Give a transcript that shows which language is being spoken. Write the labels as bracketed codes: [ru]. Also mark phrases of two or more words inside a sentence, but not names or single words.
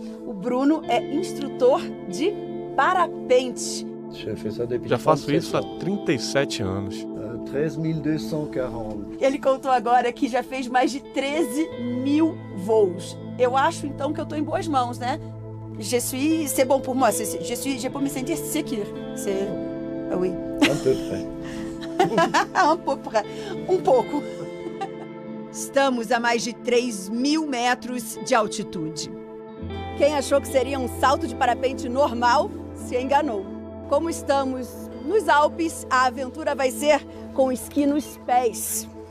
[pt] O Bruno é instrutor de parapente. Já faço isso há 37 anos. 13.240. Ele contou agora que já fez mais de 13.000 voos. Eu acho, então, que eu estou em boas mãos, né? [fr] C'est bon pour moi. Je peux me sentir sécure. Oui. Un peu près. [pt] Um pouco. Estamos a mais de 3.000 metros de altitude. Quem achou que seria um salto de parapente normal, se enganou. Como estamos nos Alpes, a aventura vai ser com esqui nos pés.